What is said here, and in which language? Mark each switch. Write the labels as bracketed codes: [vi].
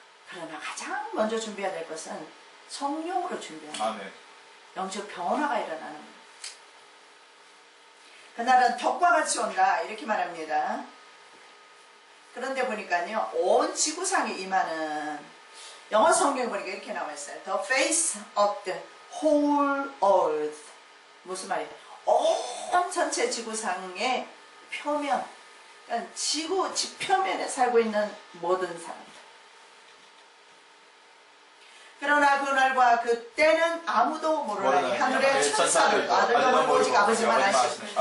[ko] 그러나 가장 먼저 준비해야 될 것은 성령으로 준비하는 거예요. 아멘. 영적 변화가 일어나는 거예요. 그날은 덕과 같이 온다 이렇게 말합니다. 그런데 보니까요 온 지구상에 임하는 영어 성경에 보니까 이렇게 나와 있어요. [en] The face of the whole earth. [ko] 무슨 말이에요? 온 전체 지구상의 표면, 그러니까 지구 지표면에 살고 있는 모든 사람들. 그러나 그날과 그때는 아무도 모르나니 하늘의 천사들도 아들만 오직 아버지만 아시고.